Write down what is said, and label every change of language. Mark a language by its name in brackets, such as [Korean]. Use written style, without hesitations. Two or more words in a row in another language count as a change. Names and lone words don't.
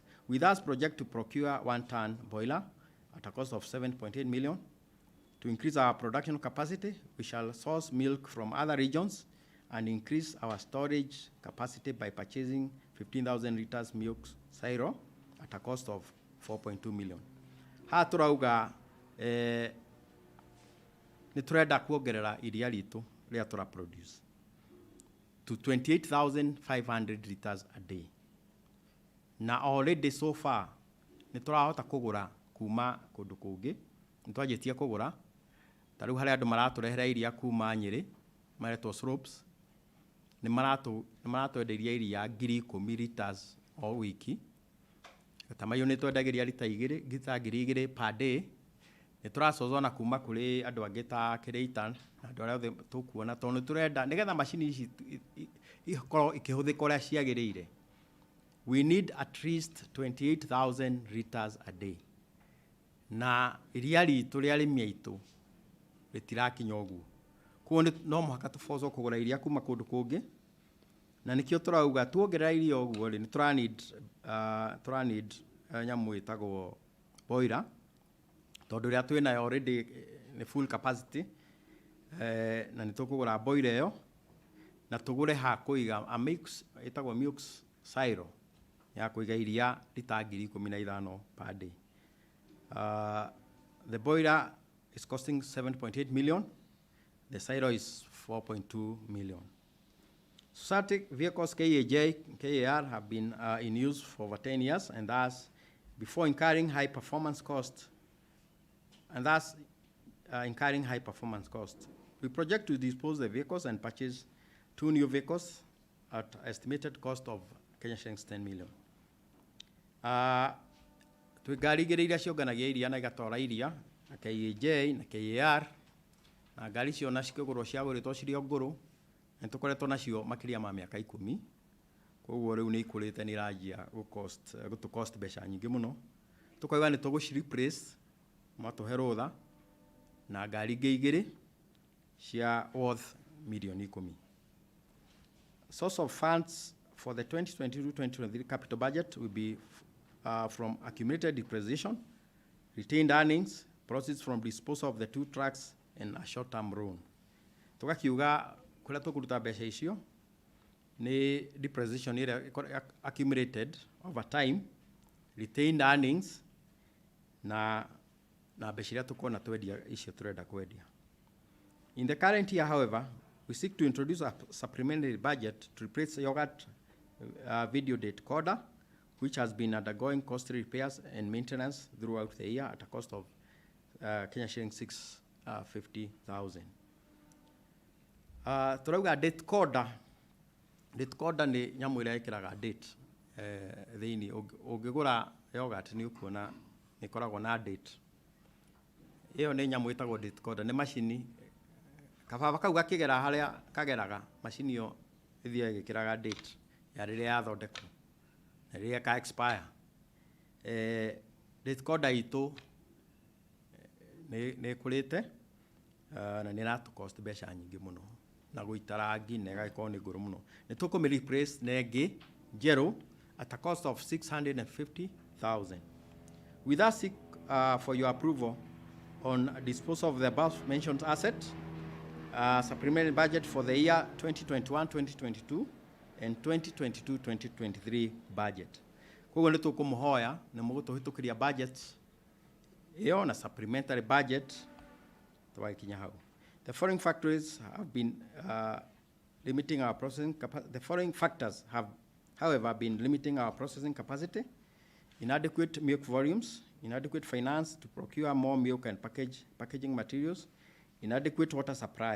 [English] We thus project to procure 1-ton boiler at a cost of 7.8 million. To increase our production capacity, we shall source milk from other regions and increase our storage capacity by purchasing 15,000 liters milk syro at a cost of 4.2 million. [Kikuyu] Haha turauga nĩ tũrenda kuongerera iria ritũ rĩrĩa tũra [English] produce to 28,500 liters a day. [Kikuyu] Na [English] already so far [Kikuyu] nĩ tũrahota kũgũra kuma kũndũ kũngĩ, nĩ twanjĩtie kũgũra ta rĩu harĩ andũ maratũrehera iria kuma Nyĩrĩ maretwo slopes nĩ maratwenderia iria 10,000 liters o wiki. Tamayo nĩ twendagĩria lita 2,000 [English] per day. [Kikuyu] Nĩ tũracozona kuma kũrĩ andũ angĩ ta Kĩrĩita na andũ arĩa othe tũkuona tondũ nĩ tũrenda nĩgetha macini ici ikorwo ikĩhũthĩka ũrĩa ciagĩrĩire. [English] We need at least 28,000 liters a day. [Kikuyu] Na iria ritũ rĩa arĩmi aitũ rĩtirakinya ũguo. Koguo no mũhaka tũbocwo kũgũra iria kuma kũndũ kũngĩ na nĩkĩo tũrauga tuongerera iria ũguo rĩ nĩ tũra need nyamũ ĩtagwo boiler tondũ rĩrĩa twĩnayo already nĩ [English] full capacity [Kikuyu] na nĩ tũkũgũra boiler ĩyo na tũgũre ha kũiga [English] a mix [Kikuyu] ĩtagwo [English] milk syro [Kikuyu] ya kũiga iria lita 15,000 [English] per day. The boiler is costing 7.8 million. The syro is 4.2 million. Static vehicles KAR have been in use for over 10 years, and thus, before incurring high performance costs, we project to dispose the vehicles and purchase 2 new vehicles at estimated cost of Kenya shillings 10 million. [Kikuyu] Ngari igĩrĩ iria cionganagia iria na igatwara iria na KAJ na KAR na ngari icio na cikĩgũrwo ciagũrĩtwo cirĩ o ngũrũ nĩ tũkoretwo nacio makĩria ma mĩaka 10. Koguo rĩu nĩ ikũrĩte nĩ iranjia gũtũ cost mbeca nyingĩ mũno. Tũkauga nĩ tũgũci replace matũhe rũtha na ngari ingĩ igĩrĩ cia [English] worth million [Kikuyu] 10. [English] Source of funds for the 2022-2023 capital budget will be from accumulated depreciation, retained earnings, proceeds from disposal of the 2 trucks, and a short-term loan. [Kikuyu] Tugakiuga kũrĩa tũkũruta mbeca icio nĩ depreciation ĩrĩa [English] accumulated over time, retained earnings [Kikuyu] na mbeca iria tũkona twendia icio tũrenda kwendia. [English] In the current year, however, we seek to introduce a supplementary budget to replace yogurt video decoder, which has been undergoing costly repairs and maintenance throughout the year at a cost of Kenya shilling 650,000. [Kikuyu] Turauga decoder nĩ nyamũ ĩrĩa ĩkĩraga date thĩinĩ. Ũngĩgũra yogurt nĩ ũkuona nĩ ĩkoragwo na date. Ĩyo nĩ nyamũ ĩtagwo decoder, nĩ macini kababa kau gakĩgera harĩa kageraga, macini ĩyo ĩthiaga ĩgĩkĩraga date ya rĩrĩa yathondekwo na rĩrĩa ka expire. rekoda itũ nĩ ĩkũrĩte na nĩ ĩratũ cost mbeca nyingĩ mũno na gũita rangi na ĩgagĩkorwo nĩ ngũrũ mũno. Nĩ tũkũmĩ replace na ĩngĩ njerũ [English] at a cost of 650,000. We thus seek for your approval on disposal of the above mentioned asset, supplementary budget for the year 2021-2022 and 2022-2023 budget. [Kikuyu] Koguo nĩ tũkũmũhoya nĩ mũgũtũhĩtũkĩria budget ĩyo na [English] supplementary budget [Kikuyu] twakinya hau. [English] The following factors have been limiting our processing capacity. The following factors have, however, been limiting our processing capacity: inadequate milk volumes, inadequate finance to procure more milk and packaging materials, inadequate water supply.